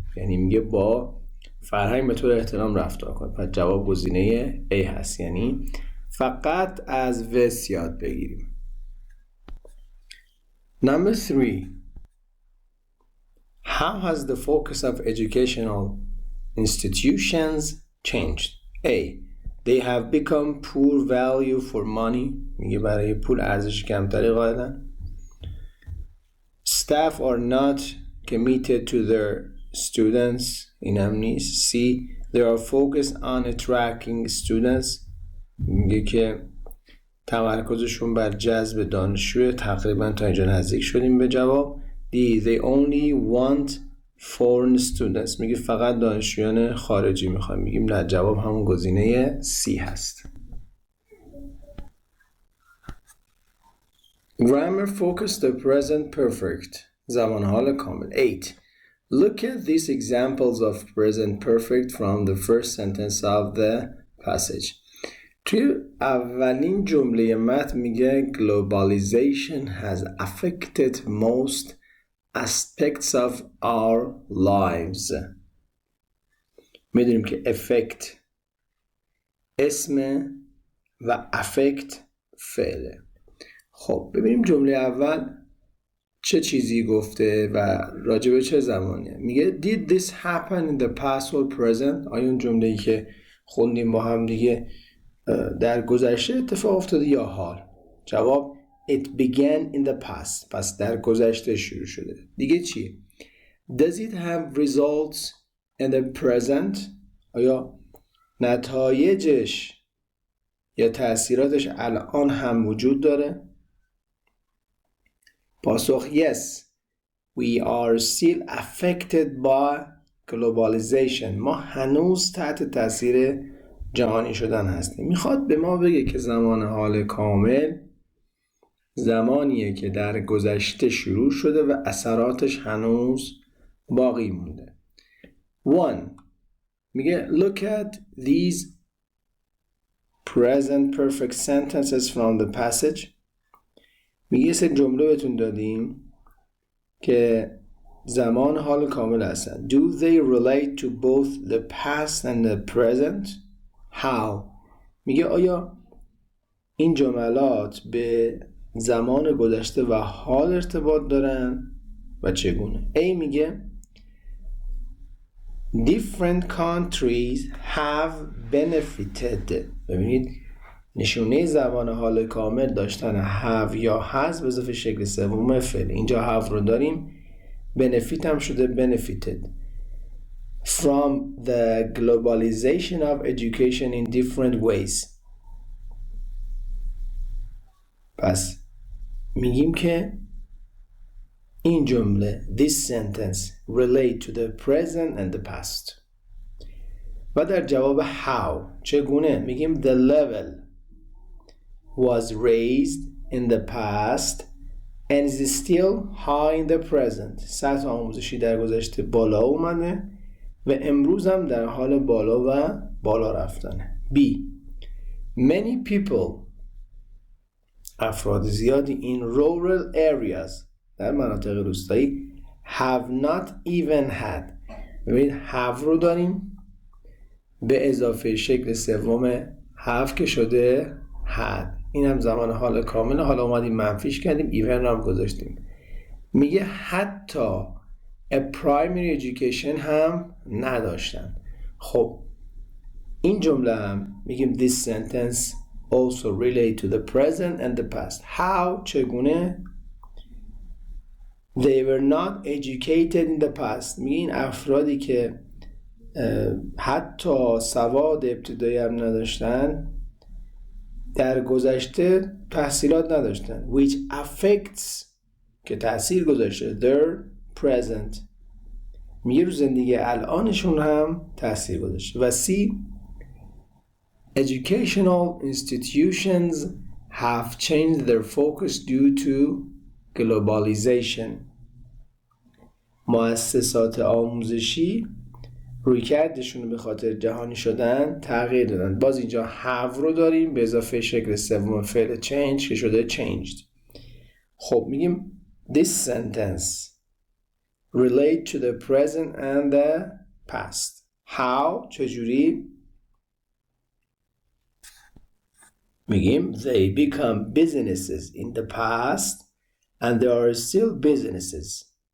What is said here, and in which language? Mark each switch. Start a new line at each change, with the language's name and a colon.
Persian: یعنی میگه با فرهنگ به طور احترام رفتار کن. پس جواب گزینه A هست، یعنی فقط از وست یاد بگیریم.
English: Number 3. How has the focus of educational institutions changed? A. They have become poor value for money.
Persian: میگه برای پول ارزش کمتری قائلن.
English: Staff are not committed to their students.
Persian: این هم نیست. C.
English: They are focused on attracting students.
Persian: میگه که تمرکزشون بر جذب دانشجو. تقریبا تا اینجا نزدیک شدیم به جواب.
English: D. They only want foreign students.
Persian: میگه فقط دانشجویان خارجی میخوام. میگیم نه، جواب همون گزینه C هست.
English: Grammar focus the present perfect.
Persian: زمان حال کامل. 8.
English: Look at these examples of present perfect from the first sentence of the passage.
Persian: توی اولین جمله متن میگه
English: globalization has affected most aspects of our lives.
Persian: میدونیم که effect اسم و affect فعله. خب ببینیم جمله اول چه چیزی گفته و راجع به چه زمانیه. میگه
English: did this happen in the past or present؟
Persian: آیا اون جمله‌ای که خوندیم با هم دیگه در گذشته اتفاق افتاده یا حال؟ جواب
English: It began in the past.
Persian: پس در گذشته شروع شده. دیگه چیه؟
English: Does it have results in the present؟
Persian: آیا نتایجش یا تأثیراتش الان هم وجود داره؟ پاسخ
English: Yes. We are still affected by globalization.
Persian: ما هنوز تحت تأثیر جهانی شدن هستیم. میخواد به ما بگه که زمان حال کامل زمانیه که در گذشته شروع شده و اثراتش هنوز باقی مونده. 1. میگه
English: look at these present perfect sentences from the passage.
Persian: میگه سه جمله بهتون دادیم که زمان حال کامل هستن.
English: Do they relate to both the past and the present? How؟
Persian: میگه آیا این جملات به زمان گذشته و حال ارتباط دارن و چگونه؟ A میگه
English: Different countries have benefited.
Persian: ببینید نشونه زمان حال کامل داشتن have یا has به اضافه شکل سوم فعل. اینجا
English: have
Persian: رو داریم،
English: benefit
Persian: هم شده
English: benefited from the globalization of education in different ways.
Persian: پس میگیم که این جمله
English: this sentence relate to the present and the past.
Persian: و در جواب
English: how
Persian: چگونه میگیم
English: the level was raised in the past and is still high in the present.
Persian: سطح آموزشی در گذشته بالا اومده و امروز هم در حال بالا رفتنه.
English: B. Many people
Persian: افراد زیادی
English: in rural areas
Persian: در مناطق روستایی
English: have not even had.
Persian: ببینید have رو داریم به اضافه شکل سوم have که شده had. این هم زمان حال کامل. حالا اومدیم منفیش کردیم even رو هم گذاشتیم. میگه حتی a primary education هم نداشتن. خب این جمله هم میگیم
English: this sentence also relate to the present and the past. How
Persian: چگونه؟
English: They were not educated in the past.
Persian: میگه این افرادی که حتی سواد ابتدایی هم نداشتن در گذشته تحصیلات نداشتن.
English: Which affects
Persian: که تأثیر گذاشته
English: their present.
Persian: میگه رو زندگی الانشون هم تأثیر گذاشته. و C.
English: Educational institutions have changed their focus due to globalization.
Persian: مؤسسات آموزشی رویکردشون به خاطر جهانی شدن تغییر دادن. باز اینجا have رو داریم به اضافه شکل سوم فعل change که شده changed.
English: خب میگیم this sentence relate to the present and the past. How
Persian: چجوری؟ میگیم
English: they become businesses in the past and they are still businesses.